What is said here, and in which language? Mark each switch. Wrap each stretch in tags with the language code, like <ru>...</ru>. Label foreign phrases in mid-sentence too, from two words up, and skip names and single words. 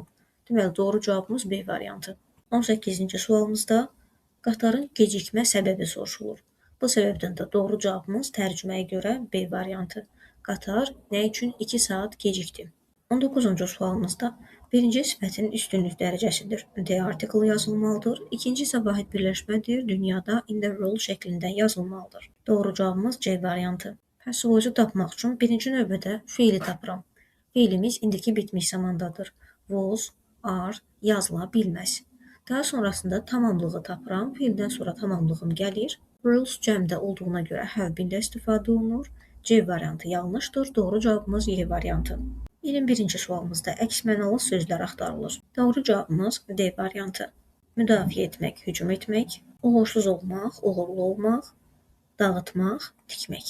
<az>Deməli, doğru cavabımız B variantı. 18-ci sualımızda qatarın gecikmə səbəbi soruşulur. Bu səbəbdən də doğru cavabımız tərcüməyə görə B variantı. Qatar nə üçün 2 saat gecikdi? 19-cu sualımızda birinci sifətin üstünlük dərəcəsidir. D artiklı yazılmalıdır. İkinci isə vahid birləşmədir. Dünyada</az> <en>in the world</en> <az>şəklində yazılmalıdır. Doğru cavabımız C variantı. Passive tapmaq üçün birinci növbədə feili tapıram. Feilimiz indiki bitmiş zamandadır.</az> <en>Was, are</en> <az>yazıla bilməz. Daha sonrasında tamamlığı tapıram. Feildən sonra tamamlığım gəlir. Rules cəmdə olduğuna görə</az> <en>have-been-</en> <az>də istifadə olunur. C variantı yanlışdır. Doğru cavabımız Y variantı. 21-ci sualımızda əks mənalı sözlər axtarılır. Doğru cavabımız D variantı. Müdafiə etmək, hücum etmək, uğursuz olmaq, uğurlu olmaq, dağıtmaq, tikmək.</az>